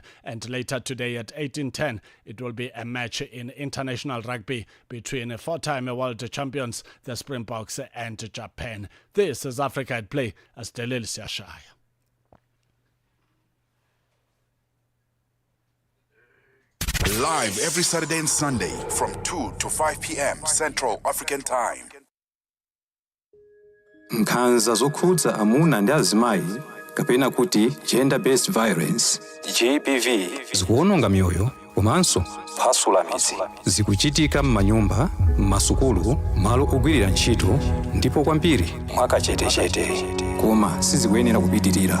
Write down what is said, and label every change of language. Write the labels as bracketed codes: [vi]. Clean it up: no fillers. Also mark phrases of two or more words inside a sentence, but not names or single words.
[en] And later today at 18:10 it will be a match in international rugby between four-time world champions, the Springboks, and Japan. This is Africa at Play as Delil Siashaya. Live every Saturday and Sunday from 2 to 5 p.m. Central African Time. [ny] Nkhanza zokhudza amuna ndi azimayi kapena kuti [en] gender-based violence [ny] GBV zikuononga mioyo komanso kuphwasula midzi. Zikuchitika m'manyumba, m'masukulu, malo ogwirira ntchito ndipo kwambiri mwakachetechete, koma sizikuyenera kupitirira.